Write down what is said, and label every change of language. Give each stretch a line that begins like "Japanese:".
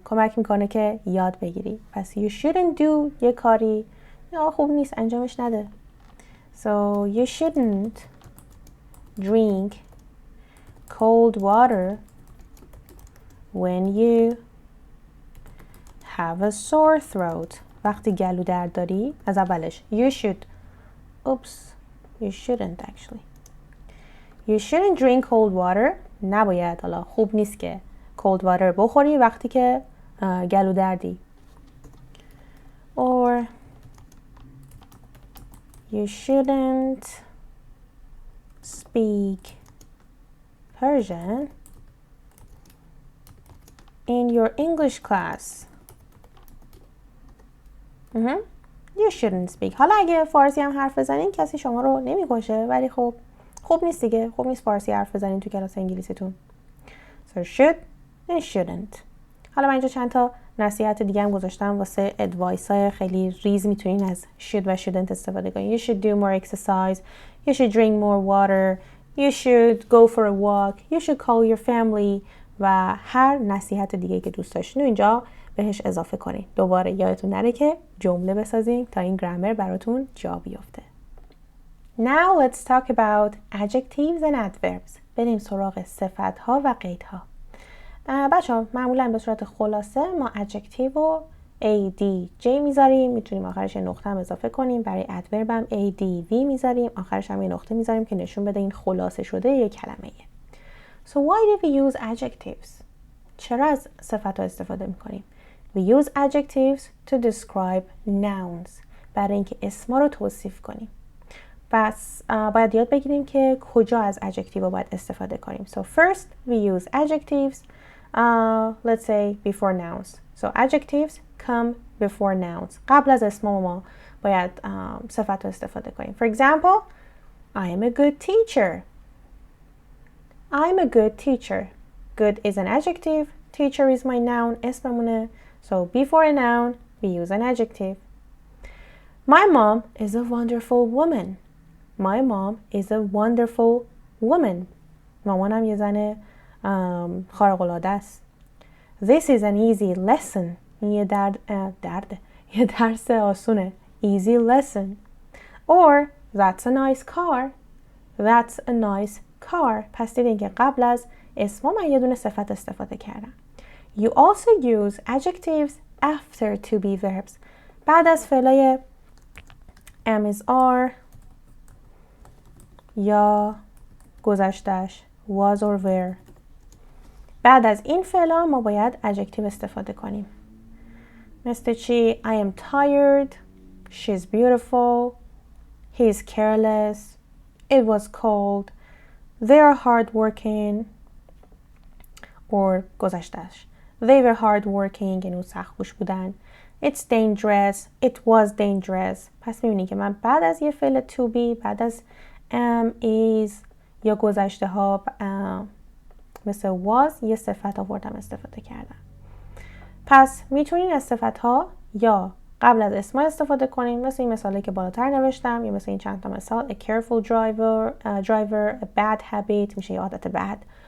Persian: کمک میکنه که یاد بگیری. پس
English: you shouldn't do
Persian: یه کاری خوب نیست انجامش نده.
English: So you shouldn't drink cold water when you have a sore throat.
Persian: وقتی گلو درد داری از اولش
English: you should you shouldn't actually you shouldn't drink cold water.
Persian: نباید حالا خوب نیست که
English: cold water
Persian: بخوری وقتی که گلو دردی.
English: Or you shouldn't speak Persian in your English class. You shouldn't speak.
Persian: حالا اگه فارسی هم حرف بزنین کسی شما رو نمیکشه ولی خب خوب نیست دیگه. خوب نیست فارسی حرف بزنین تو کلاس انگلیسیتون.
English: So should and shouldn't.
Persian: حالا من اینجا چند تا نصیحت دیگه هم گذاشتم واسه ادوایس های خیلی ریز میتونین از should و shouldn't استفاده کنین.
English: You should do more exercise. You should drink more water. You should go for a walk. You should call your family.
Persian: و هر نصیحت دیگه که دوست داشتین اینجا بهش اضافه کنین. دوباره یادتون نره که جمله بسازین تا این گرامر براتون جا بیفته.
English: Now let's talk about adjectives and adverbs.
Persian: بریم سراغ صفت‌ها و قیدها. بچه‌ها معمولا به صورت خلاصه ما adjective و adj میذاریم، میتونیم آخرش نقطه هم اضافه کنیم. برای ادورب هم adv میذاریم، آخرش هم یه نقطه میذاریم که نشون بده این خلاصه شده یک کلمه.
English: So why do we use adjectives?
Persian: چرا از صفت‌ها استفاده میکنیم؟
English: We use adjectives to describe nouns.
Persian: برای اینکه اسما رو توصیف کنیم. پس باید یاد بگیریم که کجا از adjective باید استفاده کنیم.
English: So first we use adjectives, let's say before nouns. So adjectives come before nouns.
Persian: قبل از اسم ما باید صفت رو استفاده کنیم.
English: For example, I am a good teacher. I'm a good teacher. Good is an adjective. Teacher is my noun.
Persian: اسممونه.
English: So before a noun, we use an adjective. My mom is a wonderful woman. My mom is a wonderful woman.
Persian: مامانم یه زن خارق العاده است.
English: This is an easy lesson.
Persian: یه درس آسونه.
English: Easy lesson. Or that's a nice car. That's a nice car.
Persian: پس دیدین که قبل از اسم من یه دونه صفت استفاده کردم.
English: You also use adjectives after to be verbs.
Persian: بعد از فعلای am is are یا گذشتهش was or were. بعد از این فعلا ما باید adjective استفاده کنیم. مثل چی؟
English: I am tired. She's beautiful. He's careless. It was cold. They are hardworking. Or
Persian: گذشتهش
English: they were hardworking.
Persian: یعنی سخت‌کوش بودن.
English: It's dangerous. It was dangerous.
Persian: پس می‌بینید که من بعد از یه فعل to be، بعد از is یا گذشته ها مثل was یه صفت آوردم استفاده کردم. پس میتونین از صفت ها یا قبل از اسم استفاده کنیم، مثل این مثالی که بالاتر نوشتم یا مثل این چند تا مثال.
English: A careful driver, a bad habit
Persian: میشه یه عادت بد.